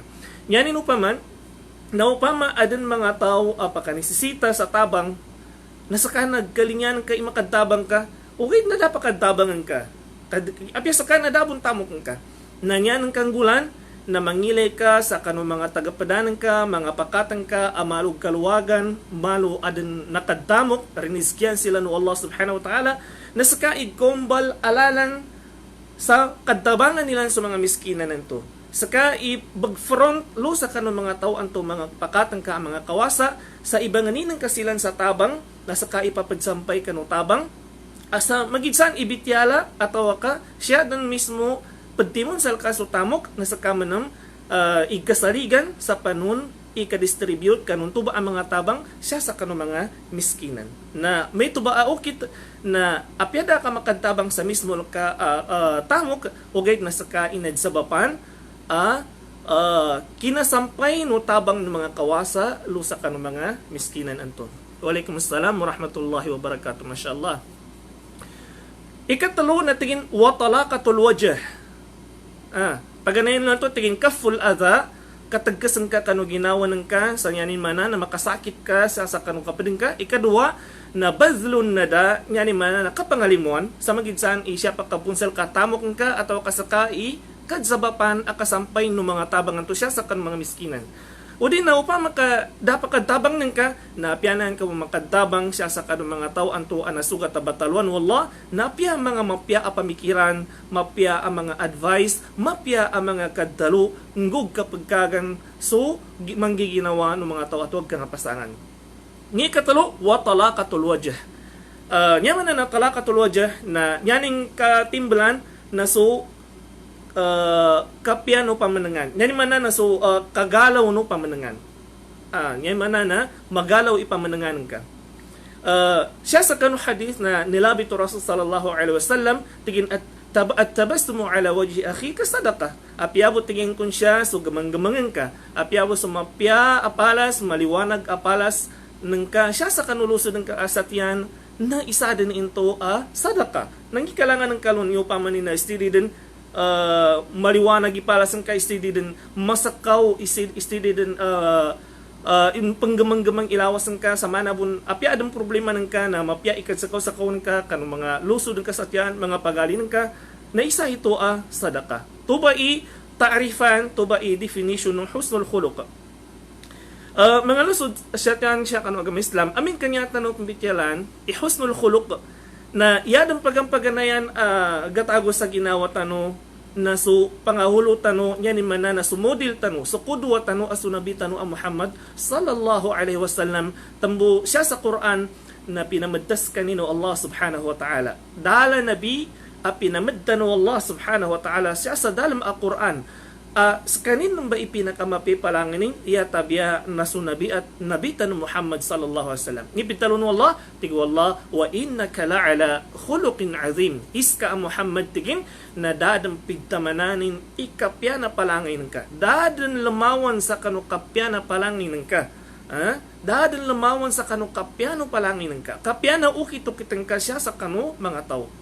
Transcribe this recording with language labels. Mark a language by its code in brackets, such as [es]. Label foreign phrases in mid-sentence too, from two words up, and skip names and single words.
[mdh] Yanin upaman na upama adan mga tao apakanisisita sa tabang nasa ka nagkalinyan ka imakadtabang ka okay na dapat kadtabangan ka apya sa ka na dabon tamok ka nanyan ng kanggulan na mangilay ka sa kanu mga tagapadanan ka mga pakatan ka amalog kaluwagan malo adan nakadtamok riniskyan sila no Allah [ar] سبحانه وتعالى [mdh] nasa ka ikombal alalan sa kadtabangan nila sa mga miskinan nito saka ibagfront lo sa kanu mga tao anto mga pakatan ka mga kawasa sa ibanganin ng kasilan sa tabang nasa ka ipapagsampay kanu tabang asa magidsan ibityala ataw ka siya dan mismo pagtimon sa kaso tamok nasa ka manam igkasarigan sa panon ika-distribute kanun tuba ang mga tabang siya sa kanun mga miskinan. Na may tuba ukit na apyada ka makadtabang sa mismo ka tamok ugay na sa kainad sa bapan kinasampay no tabang ng mga kawasa lusa kanun mga miskinan anton. [ar] وعليكم السلام ورحمة الله وبركاته. ما شاء الله. [mdh] Ikatalo na tingin [ar] وطلاقة الوجه. [mdh] Paganayin lang to tingin [ar] كف الأذى [mdh] katagkasan ka kanu ginawa ng ka sa nyanin mana na makasakit ka sa kanu kapading ka. Ikadua na [ar] بذل الندى [mdh] nyanin mana na kapangalimuan sa magidsan isya pagkapunsel katamok ka atau kasakai kadsabapan akasampay no mga tabang anto siya sa kanu mga miskinan. O di na upa dapat kadtabang ng ka na piyanan ka makadtabang siya sa kanong mga tao anto anasugat bataluan wallah napya mga mapya a pamikiran mapya ang mga advice mapya ang mga kadalo ngug kapagkagan so manggiginawa ng mga tao atwag ka nga pasangan. Ni katalo [ar] وطلاقة الوجه. [mdh] Nyaman na [ar] طلاقة الوجه [mdh] na nyaning katimbalan na so kapya no pamanangan. Yan mana na so kagalaw no pamanangan. Yan mana na magalaw ipamanangan ka. Siya sa kanu hadith na nilabi to Rasul [ar] صلى الله عليه وسلم [mdh] tigin [ar] التبسم على وجه أخيك صدقة. [mdh] Apyabo tigin kun siya so gamang-gamangan ka. Apyabo sumapya apalas maliwanag apalas nang ka siya sa kanulusod ng kaasatyan na isa din into sadaqa. Nangikalangan ng kalon yo pamanin na stili din maliwanag ipalasan ka istidi din masakaw istidi din panggamang-gamang ilawasan ka sa manabun apya adang problema ng ka na mapya ikadsakaw-sakaw ng ka kanong mga lusod ng kasatyan mga pagali ng ka na isa ito sadaka. Tuba ta'rifan tuba definition ng [ar] حسن الخلق. [mdh] Mga lusod satyan siya kanong agama Islam amin kanya tanong kumbityalan [ar] حسن الخلق [mdh] na yadang pagampaganayan gatago sa ginawa tano na so pangahulo tano nya ni mana na sumodel tano so kudwa tano asunabi tano ang Muhammad [ar] صلى الله عليه وسلم [mdh] tambo siya sa Quran na pinamadtas kanino Allah [ar] سبحانه وتعالى [mdh] dala nabi pinamadtano Allah [ar] سبحانه وتعالى [mdh] siya sa dalam Quran kanin ba ipinakamapi palangin iya tabya nasunabi at nabitan Muhammad [ar] صلى الله عليه وسلم [mdh] ni pitalon wallah tigo Allah [ar] وإنك لعلى خلق عظيم [mdh] iska Muhammad tigin na dadan pigtamananin ikapya na palangin ka dadan lemawan sa kanukapya na palangin ka dadan lemawan sa kanukapya no palangin ka kapya na ukit-ukiteng ka siya sa kanu mga tao.